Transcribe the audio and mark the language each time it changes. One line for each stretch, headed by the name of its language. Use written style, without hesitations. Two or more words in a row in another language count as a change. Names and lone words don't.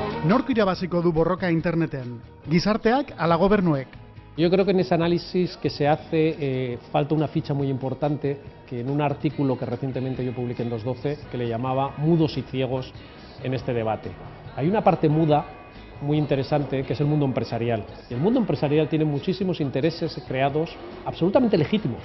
Basque: Nork irabaziko du borroka interneten? Gizarteak ala gobernuek?
Spanish: Yo creo que en ese análisis que se hace falta una ficha muy importante, que en un artículo que recientemente yo publiqué en 212, que le llamaba Mudos y ciegos en este debate. Hay una parte muda muy interesante, que es el mundo empresarial. Y el mundo empresarial tiene muchísimos intereses creados absolutamente legítimos.